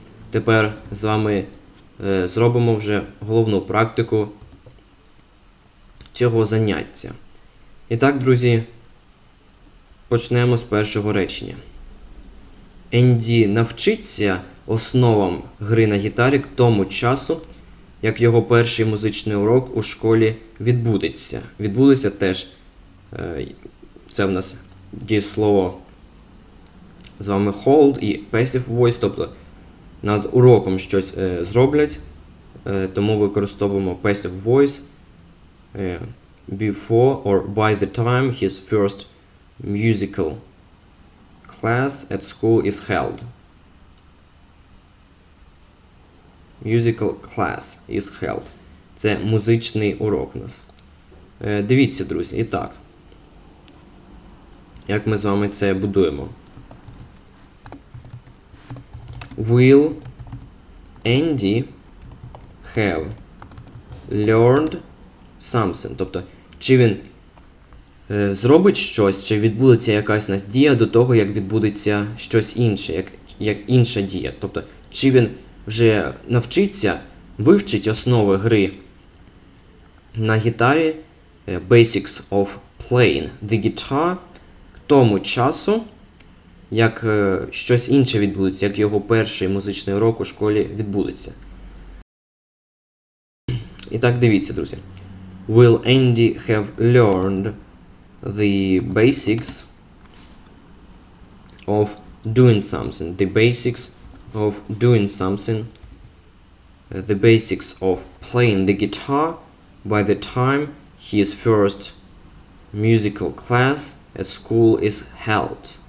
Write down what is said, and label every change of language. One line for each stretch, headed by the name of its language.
Ukrainian: Тепер з вами зробимо вже головну практику цього заняття. І так, друзі, почнемо з першого речення. Енді навчиться основам гри на гітарі к тому часу, як його перший музичний урок у школі відбудеться. Відбудеться теж, це в нас дієслово з вами hold і passive voice, тобто над уроком щось зроблять, тому використовуємо passive voice
English: before or by the time his first musical class at school is held. Musical class is held.
Ukrainian: Це музичний урок у нас. Дивіться, друзі, і так. Як ми з вами це будуємо?
English: Will Andy have learned something?
Ukrainian: Тобто, чи він зробить щось, чи відбудеться якась нас дія до того, як відбудеться щось інше, як інша дія. Тобто, чи він вже навчиться, вивчить основи гри на гітарі,
English: basics of playing the guitar,
Ukrainian: к тому часу, як щось інше відбудеться, як його перший музичний урок у школі відбудеться. І так, дивіться, друзі.
English: Will Andy have learned the basics of doing something? The basics of doing something. The basics of playing the guitar by the time his first musical class at school is held.